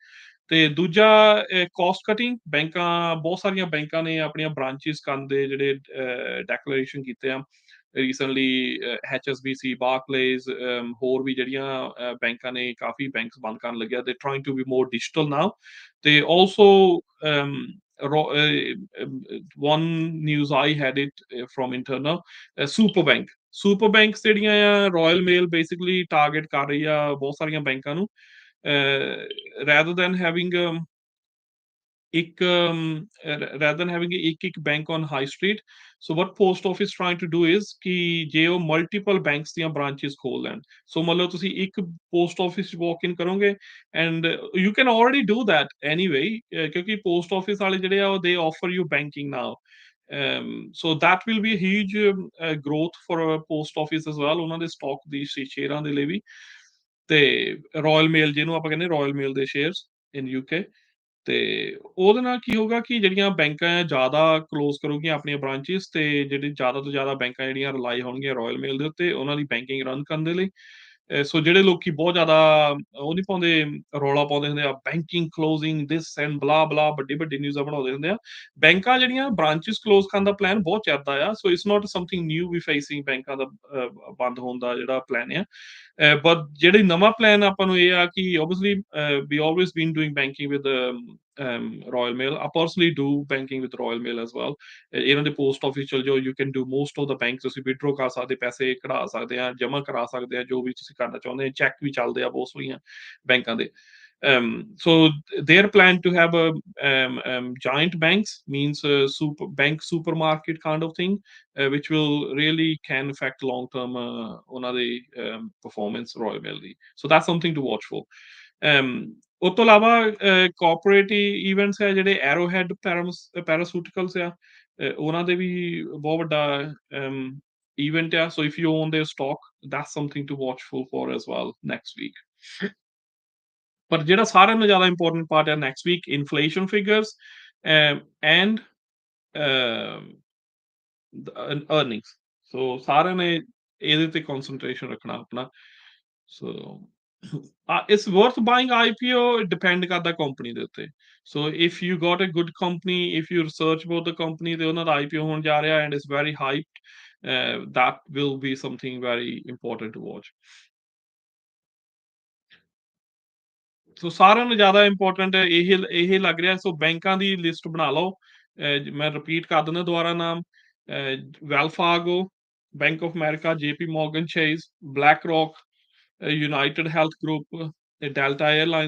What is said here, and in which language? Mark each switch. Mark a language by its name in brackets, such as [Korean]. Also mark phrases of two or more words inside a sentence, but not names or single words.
[Punjabi] ਤੇ ਦੂਜਾ ਕੋਸਟ ਕਟਿੰਗ। ਬਹੁਤ ਸਾਰੀਆਂ ਬੈਂਕਾਂ ਨੇ ਆਪਣੀਆਂ ਬ੍ਰਾਂਚਿਸ ਕਰਨ ਦੇ ਜਿਹੜੇ ਡੈਕਲੇਰੇਸ਼ਨ ਕੀਤੇ ਆ ਰੀਸੈਂਟਲੀ। HSBC, ਬਾਰਕਲੇਜ਼, ਹੋਰ ਵੀ ਜਿਹੜੀਆਂ ਬੈਂਕਾਂ ਨੇ, ਕਾਫੀ ਬੈਂਕਸ ਬੰਦ ਕਰਨ ਲੱਗਿਆ। [English] they trying to be more digital now. [Punjabi] ਤੇ [English] also one news I had it from internal, super banks [Punjabi] ਜਿਹੜੀਆਂ ਆ ਰਾਇਲ ਮੇਲ ਬੇਸਿਕਲੀ ਟਾਰਗੇਟ ਕਰ ਰਹੀ ਆ ਬਹੁਤ ਸਾਰੀਆਂ ਬੈਂਕਾਂ ਨੂੰ, [English] rather than having ਇੱਕ rather than having ਇੱਕ bank on high street. So what post office trying to do is [Punjabi] ਕਿ ਜੇ ਉਹ [English] multiple banks [Punjabi] ਦੀਆਂ branches ਖੋਲ ਲੈਣ। ਸੋ ਮਤਲਬ ਤੁਸੀਂ ਇੱਕ [English] post office walk in ਕਰੋਗੇ, and you can already do that anyway, ਕਿਉਂਕਿ post office [Punjabi] ਵਾਲੇ ਜਿਹੜੇ ਆ [English] they offer you banking now. So that will be a huge growth for a post office as well, [Punjabi] ਉਹਨਾਂ ਦੇ ਸਟਾਕ ਦੀ ਸ਼ੇਅਰਾਂ ਦੇ ਲਈ ਵੀ। ਤੇ ਰਾਇਲ ਮੇਲ, ਜਿਹਨੂੰ ਆਪਾਂ ਕਹਿੰਦੇ ਰਾਇਲ ਮੇਲ ਦੇ ਸ਼ੇਅਰਸ ਇਨ UK, ਤੇ ਉਹਦੇ ਨਾਲ ਕੀ ਹੋਊਗਾ ਕਿ ਜਿਹੜੀਆਂ ਬੈਂਕਾਂ ਆ ਜ਼ਿਆਦਾ ਕਲੋਜ਼ ਕਰੂਗੀਆਂ ਆਪਣੀਆਂ ਬ੍ਰਾਂਚਿਸ, ਤੇ ਜਿਹੜੀ ਜ਼ਿਆਦਾ ਤੋਂ ਜ਼ਿਆਦਾ ਬੈਂਕਾਂ ਜਿਹੜੀਆਂ ਰਿਲਾਈ ਹੋਣਗੀਆਂ ਰਾਇਲ ਮੇਲ ਦੇ ਉੱਤੇ ਉਹਨਾਂ ਦੀ ਬੈਂਕਿੰਗ ਰਨ ਕਰਨ ਦੇ ਲਈ। ਸੋ ਜਿਹੜੇ ਲੋਕੀ ਬਹੁਤ ਜ਼ਿਆਦਾ ਉਹ ਨਹੀਂ ਪਾਉਂਦੇ, ਰੌਲਾ ਪਾਉਂਦੇ ਹੁੰਦੇ ਆ, [English] banking closing this and blah blah, [Punjabi] ਵੱਡੀ ਨਿਊਜ਼ਾਂ ਬਣਾਉਂਦੇ ਹੁੰਦੇ ਆ। ਬੈਂਕਾਂ ਜਿਹੜੀਆਂ ਬ੍ਰਾਂਚਿਸ ਕਲੋਜ਼ ਕਰਨ ਦਾ ਪਲਾਨ ਬਹੁਤ ਚੱਲਦਾ ਆ, [English] so it's not something new we facing [Punjabi] ਬੈਂਕਾਂ ਦਾ ਬੰਦ ਹੋਣ ਦਾ ਜਿਹੜਾ ਪਲਾਨ ਆ। [English] ਬਟ [Punjabi] ਜਿਹੜੀ ਨਵਾਂ ਪਲਾਨ ਆਪਾਂ ਨੂੰ ਇਹ ਆ ਕਿ [English] obviously we always been doing banking with Royal Mail. I personally do banking with Royal Mail as well. [Punjabi] ਇਹਨਾਂ ਦੇ ਪੋਸਟ ਆਫਿਸ ਚਲ ਜਾਓ, [English] you can do most of the bank, [Punjabi] ਤੁਸੀਂ ਵਿਡਰੋ ਕਰ ਸਕਦੇ, ਪੈਸੇ ਕਢਾ ਸਕਦੇ ਆ, ਜਮ੍ਹਾਂ ਕਰਾ ਸਕਦੇ ਆ, ਜੋ ਵੀ ਤੁਸੀਂ ਕਰਨਾ ਚਾਹੁੰਦੇ ਆ, ਚੈੱਕ ਵੀ ਚੱਲਦੇ ਆ ਬਹੁਤ ਸਾਰੀਆਂ ਬੈਂਕਾਂ ਦੇ। [English] So their plan to have a giant banks means bank supermarket kind of thing, which will really can affect long term [Punjabi] ਉਹਨਾਂ ਦੀ [English] performance Royal Mail ਦੀ। So that's something to watch for. [Punjabi] ਉਸ ਤੋਂ ਇਲਾਵਾ ਕਾਰਪੋਰੇਟ ਇਵੈਂਟਸ ਹੈ ਜਿਹੜੇ ਐਰੋਹੈਡ ਪੈਰਾਸੂਟੀਕਲਸ ਆ, ਉਹਨਾਂ ਦੇ ਵੀ ਬਹੁਤ ਵੱਡਾ event ਆ। [English] So if you own their stock, that's something to watch for as well next week. [Punjabi] ਪਰ ਜਿਹੜਾ ਸਾਰਿਆਂ ਨਾਲੋਂ ਜ਼ਿਆਦਾ [English] important part [Punjabi] ਹੈ [English] next week, inflation figures and earnings. [Punjabi] ਸੋ ਸਾਰਿਆਂ ਨੇ ਇਹਦੇ ਤੇ ਕਨਸੈਂਟਰੇਸ਼ਨ ਰੱਖਣਾ ਆਪਣਾ। [English] so it's worth buying IPO, [Punjabi] ਡਿਪੈਂਡ ਕਰਦਾ ਕੰਪਨੀ ਦੇ ਉੱਤੇ। [English] so if you got a good company, if you research about the company [Punjabi] ਤੇ ਉਹਨਾਂ ਦਾ IPO ਹੋਣ ਜਾ ਰਿਹਾ [English] and it's very hyped, that will be something very important to watch. [Punjabi] ਸੋ ਸਾਰਿਆਂ ਨੂੰ ਜ਼ਿਆਦਾ ਇੰਪੋਰਟੈਂਟ ਇਹ ਲੱਗ ਰਿਹਾ। ਸੋ ਬੈਂਕਾਂ ਦੀ ਲਿਸਟ ਬਣਾ ਲਓ। ਮੈਂ ਰਿਪੀਟ ਕਰ ਦਿੰਦਾ ਦੁਬਾਰਾ ਨਾਮ, ਵੈਲਫਾਰਗੋ, ਬੈਂਕ ਆਫ ਅਮਰੀਕਾ, JP Morgan Chase, ਬਲੈਕ ਰੌਕ, ਯੂਨਾਈਟਿਡ ਹੈਲਥ ਗਰੁੱਪ, ਡੈਲਟਾ 에ਅਰਲਾਈਨਸ।